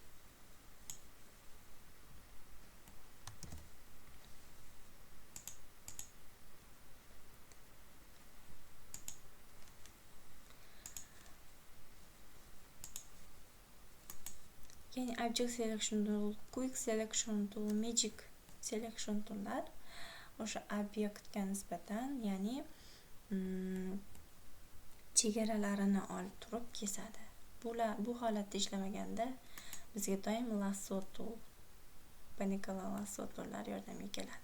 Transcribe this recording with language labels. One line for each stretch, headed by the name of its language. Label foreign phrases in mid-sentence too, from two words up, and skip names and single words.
Uzbek: Ya'ni
English: object selection tool, quick selection tool, magic selection toollar
Uzbek: o'sha obyektga nisbatan, ya'ni chegaralarini olib turib kesadi. Bu holatda ishlamaganda bizga doim
English: lasso tool, Paniculum lasso toollar
Uzbek: yordamga keladi.